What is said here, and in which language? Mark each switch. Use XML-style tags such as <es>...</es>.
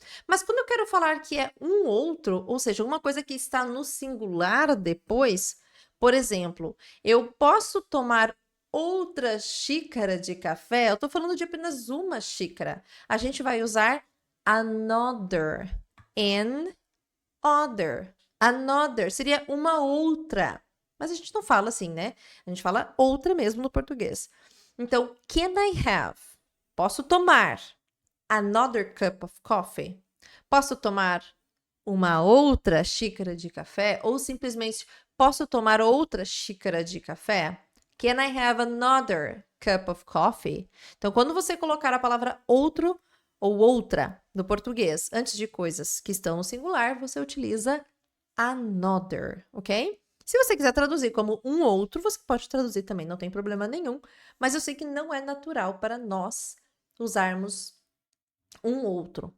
<pt>Mas quando eu quero falar que é um outro, ou seja, uma coisa que está no singular depois, por exemplo, eu posso tomar outra xícara de café, eu estou falando de apenas uma xícara. A gente vai usar another, an other. Another seria uma outra. Mas a gente não fala assim, né? A gente fala outra mesmo no português.</pt> <en>Então, can I have?</en> <pt>Posso tomar</pt> <en>another cup of coffee?</en> <pt>Posso tomar uma outra xícara de café? Ou simplesmente, posso tomar outra xícara de café?</pt> <en>Can I have another cup of coffee?</en> <pt>Então, quando você colocar a palavra outro ou outra no português antes de coisas que estão no singular, você utiliza another, ok? Se você quiser traduzir como um outro, você pode traduzir também, não tem problema nenhum. Mas eu sei que não é natural para nós usarmos um outro.</pt>